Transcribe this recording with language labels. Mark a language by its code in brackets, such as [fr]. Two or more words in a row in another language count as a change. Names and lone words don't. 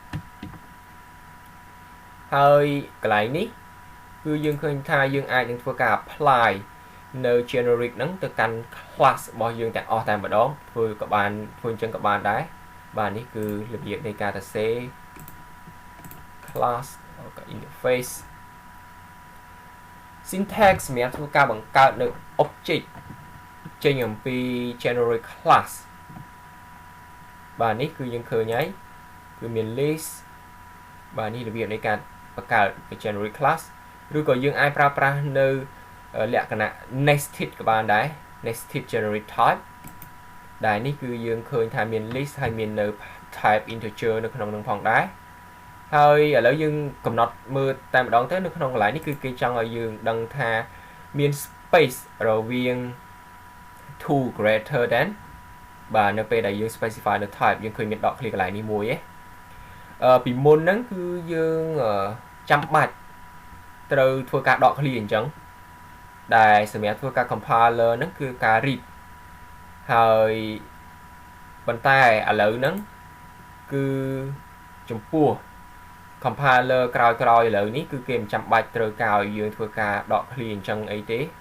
[km] ហើយកន្លែងនេះគឺយើងឃើញថាយើងអាចនឹងធ្វើការ apply នៅ generic ហ្នឹងទៅកាន់ class របស់យើងទាំងអស់តែម្ដងធ្វើអញ្ចឹងក៏បានដែរបាទនេះគឺរបៀបនៃការសរសេរ class ក៏ [en] interface syntax [km] សម្រាប់ធ្វើការបង្កើតនៅ object ចេញអំពី [en] generic class [km] បាទនេះគឺយើងឃើញហើយគឺមាន list បាទនេះរបៀបនៃការបង្កើត [en] generic class [km] ឬក៏យើងអាចប្រើប្រាស់នៅលក្ខណៈ nested ក៏បានដែរ [en] nested generic type [km] ដែលនេះគឺយើងឃើញថាមាន list ហើយមាននៅ [en] type integer [km] នៅក្នុងនឹងផងដែរហើយឥឡូវយើងកំណត់មើលតែម្ដងទៅនៅក្នុងកន្លែងនេះគឺគេចង់ឲ្យយើងដឹង ថាមាន space រវាង to [en] greater than [km] បាទនៅពេលដែលយើង specify នៅ type យើងឃើញមានដក clear កន្លែងនេះមួយពីមុនហ្នឹងគឺយើងចាំបាច់ត្រូវធ្វើការដក clear អញ្ចឹងដែលសម្រាប់ធ្វើការ compiler ហ្នឹងគឺការ read ហើយប៉ុន្តែឥឡូវហ្នឹងគឺចំពោះ compiler ក្រោយឥឡូវនេះគឺគេមិនចាំបាច់ត្រូវការឲ្យយើងធ្វើការដក clear អញ្ចឹងអីទេ